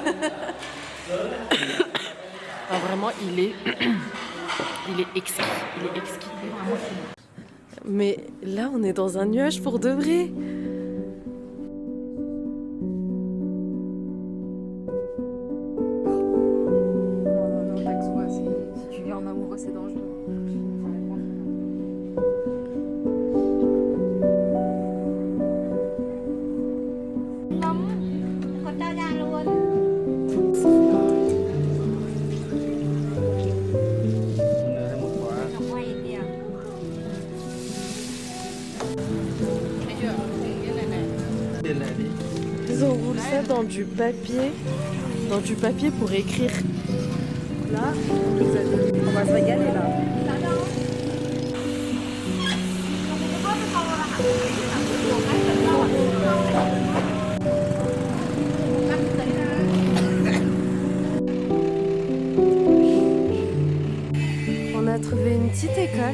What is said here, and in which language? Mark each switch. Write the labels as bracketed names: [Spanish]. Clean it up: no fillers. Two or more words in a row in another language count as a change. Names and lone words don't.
[French] Ah, vraiment, il est exquis. Il est exquis. Il est vraiment fini. Mais là, on est dans un nuage pour de vrai. Non, taxe-toi, si tu viens en amoureux, c'est dangereux. [Vietnamese] Còn tao ra luôn. Quay kìa. [French] Ils enroulent ça dans du papier pour écrire. Là, on va se régaler là. On a trouvé une petite école.